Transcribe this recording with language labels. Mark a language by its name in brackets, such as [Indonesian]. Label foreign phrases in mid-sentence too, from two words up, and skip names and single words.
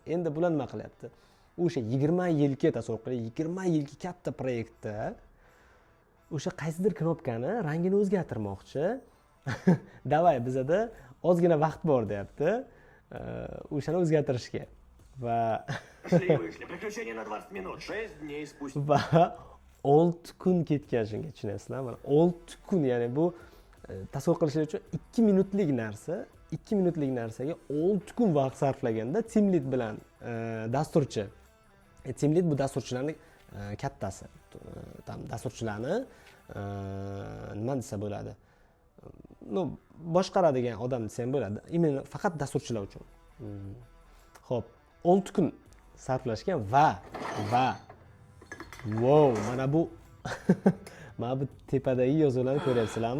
[Uzbek] Endi bular nima qilyapti? O'sha 20 yilga tasavvur qiling, 20 yilga katta proyektda o'sha qaysidir knopkani rangini o'zgartirmoqchi. Davay, bizada ozgina vaqt bor deyapti. O'shani o'zgartirishga. Va [Russian] Вышли. Приключение на 20 минут. 6 дней спустя. [Uzbek] va 6 kun ketgan shunga, tushunasizlar? Mana 6 kun, ya'ni bu tasavvur qilishingiz uchun 2 minutlik narsa, 2 minutlik narsaga 6 kun vaqt sarflaganda [English] team lead [Uzbek] bilan dasturchi. [English] Team lead [Uzbek] bu dasturchilarning kattasi. Tam dasturchilarni nima desa bo'ladi? Boshqaradigan odam desa ham bo'ladi. Imенно faqat dasturchilar uchun. Xo'p, 6 kun sarflashgan va wow, mana bu tepadagi yozuvlarni ko'ryapsizlarmi?